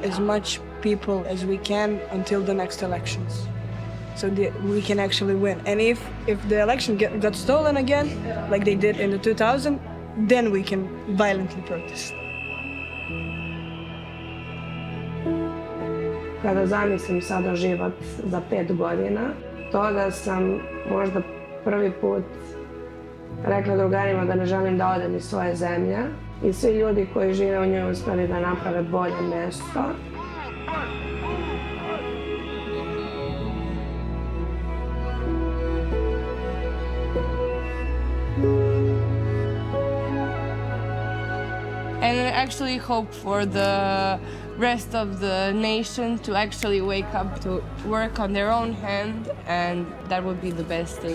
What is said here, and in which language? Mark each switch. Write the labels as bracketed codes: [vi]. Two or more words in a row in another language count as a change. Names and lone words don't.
[en] as much people as we can until the next elections, so that we can actually win. And if the election got stolen again, like they did in the 2000, then we can violently protest. [sr] Kada zamislim sada život za 5 godina, to da sam možda prvi put rekla drugarima da ne želim da odem iz svoje zemlje i svi ljudi koji žive u njoj uspeli da naprave bolje mesto. [en] And I actually hope for the rest of the nation to actually wake up to work on their own hand, and that would be the best thing.